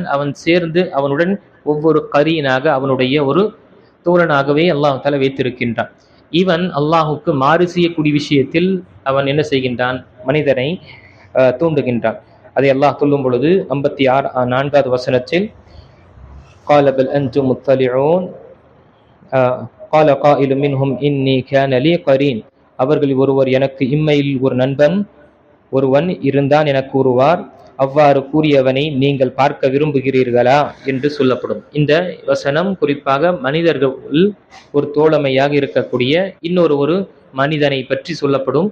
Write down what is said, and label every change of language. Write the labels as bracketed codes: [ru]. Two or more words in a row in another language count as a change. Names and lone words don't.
[ta] அவன் சேர்ந்து அவனுடன் ஒவ்வொரு கரீனாக, அவனுடைய ஒரு தோழனாகவே [ar] الله تعالى [ta] வைத்திருக்கின்றான். இவன் அல்லாஹுக்கு மாறு செய்யக்கூடிய விஷயத்தில் அவன் என்ன செய்கின்றான்? மனிதனை தூண்டுகின்றான். அதை அல்லாஹ் சொல்லும் பொழுது 54வது வசனத்தில் [ar] قال بل أنتم مطلعون قال قائل منهم إني كان لي قرين [ta] அவர்களில் ஒருவர், எனக்கு இம்மையில் ஒரு நண்பன் ஒருவன் இருந்தான் என கூறுவார். அவ்வாறு கூறியவனை நீங்கள் பார்க்க விரும்புகிறீர்களா என்று சொல்லப்படும். இந்த வசனம் குறிப்பாக மனிதர்கள் ஒரு தோழமையாக இருக்கக்கூடிய ஒரு மனிதனை பற்றி சொல்லப்படும்.